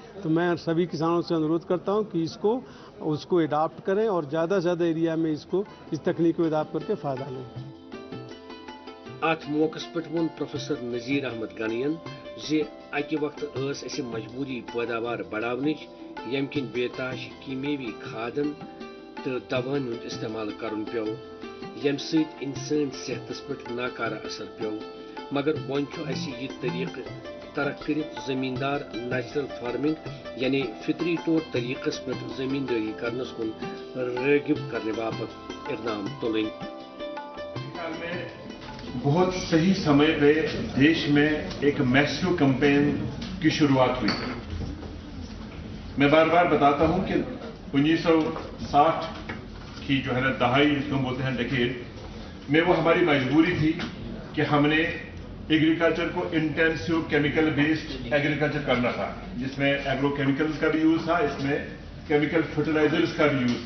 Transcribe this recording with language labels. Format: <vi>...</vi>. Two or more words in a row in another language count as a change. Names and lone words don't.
<hi>तो मैं सभी किसानों से अनुरोध करता हूं कि उसको एडाप्ट करें और ज़्यादा से ज़्यादा एरिया में इस तकनीक को एडाप्ट करके फ़ायदा लें।</hi> <ks>अत मौके पे वो प्रोफेसर नज़ीर अहमद गनियन जे अकि वक्त मजबूरी पैदावार बढ़ावनिच यम किन बेताश कीमेवी खादन तो दवान हुंद इस्तेमाल करन प्यो, यम सत इंसान सेहतस पे नाकारा असर प्यो। मगर वन यह तरीक़ तरक कर ज़मींदार</ks> <en>natural farming</en> <ks>यानी फितरी तौर तरीक़स पे ज़मींदारी करनस कुन राग़िब करने बापत इक़दाम तुलन।</ks> <hi>बहुत सही समय पे देश में एक</hi> <en>massive campaign</en> <hi>की शुरुआत हुई। मैं बार बार बताता हूं कि 1960 की जो है ना दहाई जिसको बोलते हैं डेकेड में, वो हमारी मजबूरी थी कि हमने एग्रीकल्चर को</hi> <en>intensive chemical based agriculture</en> <hi>करना था, जिसमें</hi> <en>agro chemicals</en> <hi>का भी यूज था, इसमें</hi> <en>chemical fertilizers</en> <hi>का भी यूज था।</hi>